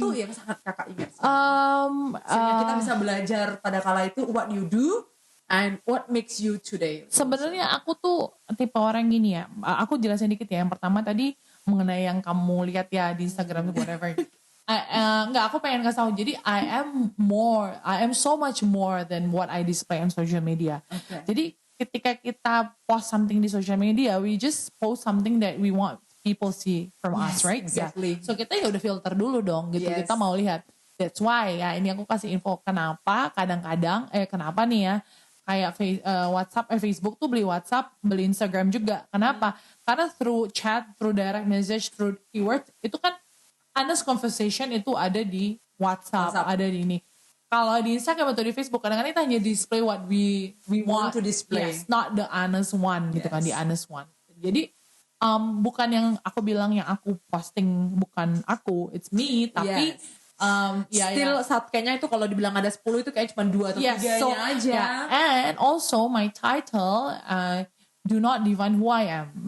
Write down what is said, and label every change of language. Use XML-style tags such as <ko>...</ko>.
<id>satu yang sangat kakak ingat sehingga kita uh, bisa belajar pada kala itu</id> <en>what you do and what makes you today.</en> <id>sebenarnya aku tuh tipe orang gini ya. Aku jelasin dikit ya. Yang pertama tadi mengenai yang kamu lihat ya di Instagram whatever. Enggak, aku pengen kasih tahu.</id> <en>Jadi I am so much more than what I display on social media. Okay.</en> <id>Jadi ketika kita</id> <en>post something di social media, we just post something that we want people see from us, right? Exactly.</en> <id>Yeah. So kita ya udah filter dulu dong, gitu.</id> <en>Yes.</en> <id>Kita mau lihat.</id> <en>That's why</en> <id>ya. Ini aku kasih info kenapa kadang-kadang kenapa nih ya? Kayak WhatsApp, Facebook tuh beli WhatsApp, beli Instagram juga. Kenapa? Karena</id> <en>through chat, through direct message, through keyword</en> <id>itu kan</id> <en>honest conversation</en> <id>itu ada di WhatsApp. Ada di ini. Kalau di Instagram atau di Facebook kadang-kadang kita hanya</id> <en>display what we want to display. Yes, not the honest one</en> <id>gitu kan,</id> <en>the honest one.</en> <id>Jadi bukan yang aku bilang yang aku posting bukan aku,</id> <en>it's me,</en> <id>tapi still saat kayaknya itu kalau dibilang ada 10 itu kayak cuma 2 atau 3-nya aja.</id> <en>Yeah. And also my title do not define who I am.</en>